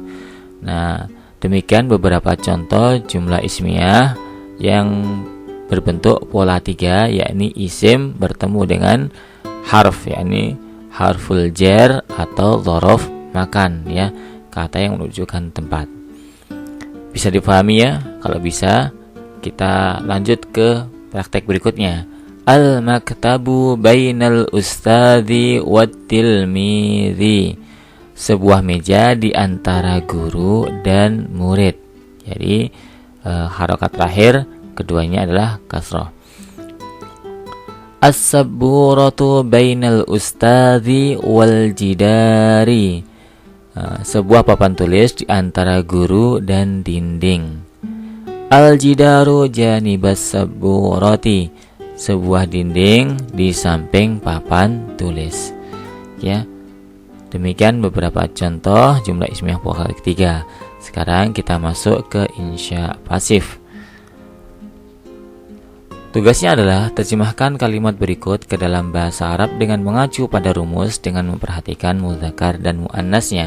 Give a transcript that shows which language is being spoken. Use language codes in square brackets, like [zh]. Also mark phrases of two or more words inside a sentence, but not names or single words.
[id] Nah, demikian beberapa contoh [ar] جملة اسمية [id] yang berbentuk pola 3, yakni isim bertemu dengan harf, yakni [ar] حرف الجر [id] atau [ar] ظرف مكان, [id] ya, kata yang menunjukkan tempat. Bisa dipahami ya? Kalau bisa, kita lanjut ke praktek berikutnya. [ar] المكتب بين الأستاذ والتلميذ, [id] sebuah meja di antara guru dan murid. Jadi harokat terakhir keduanya adalah kasrah. [ar] السبورة بين الأستاذ والجدار, [id] sebuah papan tulis di antara guru dan dinding. [ar] الجدار جانب السبورة, [id] sebuah dinding di samping papan tulis. Ya, demikian beberapa contoh [ar] جملة اسمية [id] pola ketiga. Sekarang kita masuk ke insya pasif. Tugasnya adalah terjemahkan kalimat berikut ke dalam bahasa Arab dengan mengacu pada rumus dengan memperhatikan muzakkar dan muannasnya.